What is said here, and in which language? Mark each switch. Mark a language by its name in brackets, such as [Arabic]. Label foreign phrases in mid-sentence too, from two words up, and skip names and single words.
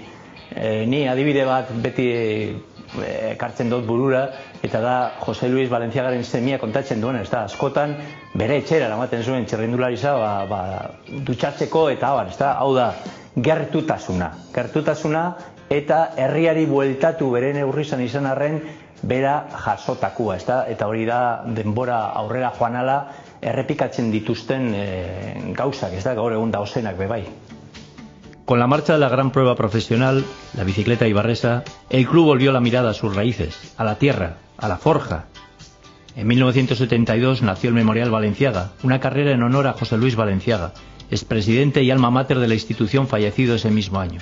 [Basque] Ni adibide bat beti ekartzen dut burura, eta da Jose Luis Balenciagaren semia kontatzen duen, ez da, askotan bere etxera eramaten zuen txirrindularitza dutxatzeko eta abar, ez da, hau da, gertutasuna eta herriari bueltatu bere neurri izan arren bera jasotakua, ez da, eta hori da denbora aurrera joan ala errepikatzen dituzten gauzak, ez da, gaur egun dauzenak bebai. [Spanish] Con la marcha de la gran prueba profesional, la bicicleta eibarresa, el club volvió la mirada a sus raíces, a la tierra, a la forja. En 1972 nació el Memorial Balenciaga, una carrera en honor a José Luis Balenciaga, expresidente y alma mater de la institución fallecido ese mismo año.